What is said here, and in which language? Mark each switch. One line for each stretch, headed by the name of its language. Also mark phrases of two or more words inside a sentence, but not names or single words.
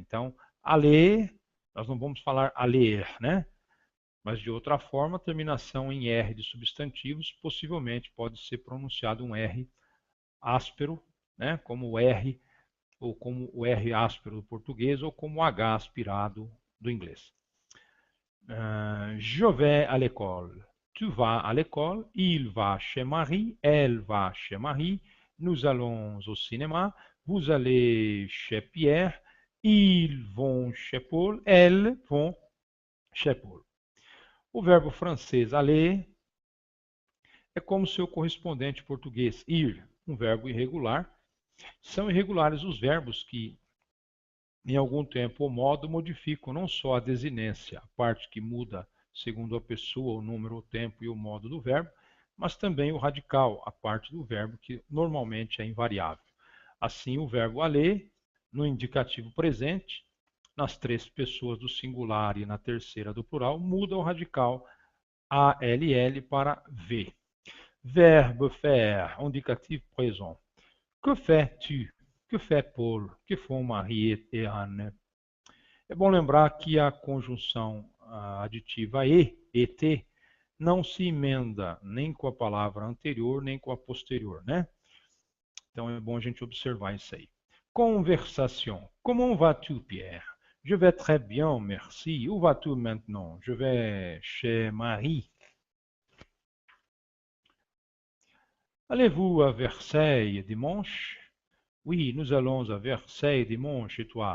Portuguese: Então, aller, nós não vamos falar aller, né? Mas de outra forma, terminação em R de substantivos, possivelmente pode ser pronunciado um R áspero, né? Como o R, ou como o R áspero do português, ou como o H aspirado do inglês.
French: Je vais à l'école. Tu vas à l'école. Il va chez Marie. Elle va chez Marie. Nous allons au cinéma. Vous allez chez Pierre. Ils vont chez Paul. Elles vont chez Paul.
Portuguese: O verbo francês aller é como seu correspondente português, ir, um verbo irregular. São irregulares os verbos que, em algum tempo ou modo, modificam não só a desinência, a parte que muda segundo a pessoa, o número, o tempo e o modo do verbo, mas também o radical, a parte do verbo que normalmente é invariável. Assim, o verbo aller, no indicativo presente, nas três pessoas do singular e na terceira do plural, muda o radical ALL para V.
French: Verbe faire, indicativo présent. Que fais-tu? Que fait Paul? Que font Marie et Anne?
Portuguese: É bom lembrar que a conjunção aditiva et, não se emenda nem com a palavra anterior, nem com a posterior, né? Então é bom a gente observar isso aí.
French: Conversation. Comment vas-tu, Pierre? Je vais très bien, merci. Où vas-tu maintenant? Je vais chez Marie. Allez-vous à Versailles dimanche? Oui, nous allons à Versailles dimanche et toi?